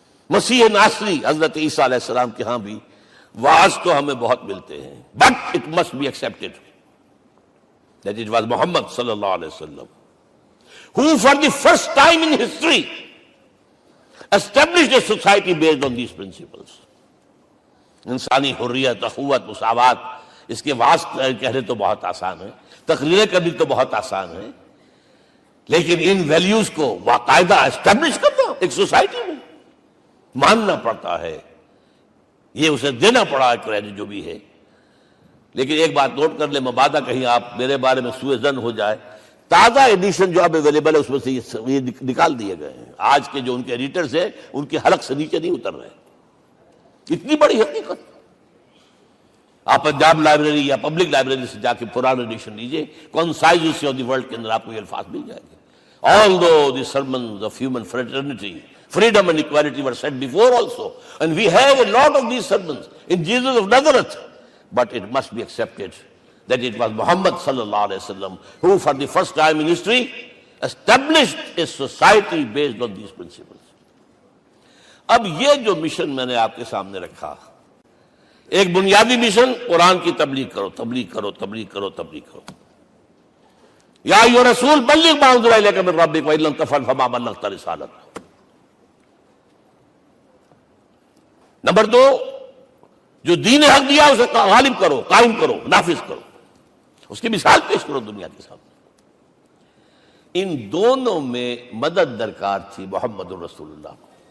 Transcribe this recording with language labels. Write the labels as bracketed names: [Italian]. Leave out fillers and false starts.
[Urdu] مسیح ناصری حضرت عیسیٰ علیہ السلام کے ہاں بھی وعظ تو ہمیں بہت ملتے ہیں، [English] but it must be accepted that it was Muhammad صلی اللہ علیہ وسلم who for the first time in history established a society based on these principles. [Urdu] انسانی حریت، اخوت، مساوات، اس کے وعظ کہنے تو بہت آسان ہے، تقریریں کرنی تو بہت آسان ہے، لیکن ان ویلیوز کو باقاعدہ اسٹیبلش کرنا ایک سوسائٹی میں ماننا پڑتا ہے. یہ اسے دینا پڑا ہے کریڈٹ جو بھی ہے. لیکن ایک بات نوٹ کر لیں، مبادہ کہیں آپ میرے بارے میں سوء ظن ہو جائے، تازہ ایڈیشن جو اب اویلیبل ہے اس میں سے یہ نکال دیے گئے ہیں. آج کے جو ان کے ایڈیٹرز ہیں ان کی حلق سے نیچے نہیں اتر رہے. اتنی بڑی حقیقت. آپ پنجاب لائبریری یا پبلک لائبریری سے جا کے پرانا ایڈیشن لیجئے، concise history of the world کے اندر آپ کو یہ الفاظ مل جائیں گے. [English] Although the sermons of human fraternity Freedom and equality were said before also. And we have a lot of these sermons in Jesus of Nazareth. But it must be accepted that it was Muhammad sallallahu alaihi wasallam who for the first time in history established a society based on these principles. [Urdu] اب یہ جو mission میں نے آپ کے سامنے رکھا، ایک بنیادی مشن قرآن کی تبلیغ کرو، تبلیغ کرو، تبلیغ کرو، تبلیغ کرو. [Arabic] یا ایھا رسول بلغ ما انزل الیک من ربک وان لم تفعل فما بلغت رسالتہ. [Urdu] نمبر 2، جو دین حق دیا اسے غالب کرو، قائم کرو، نافذ کرو، اس کی مثال پیش کرو دنیا کے سامنے. ان دونوں میں مدد درکار تھی محمد الرسول اللہ کو.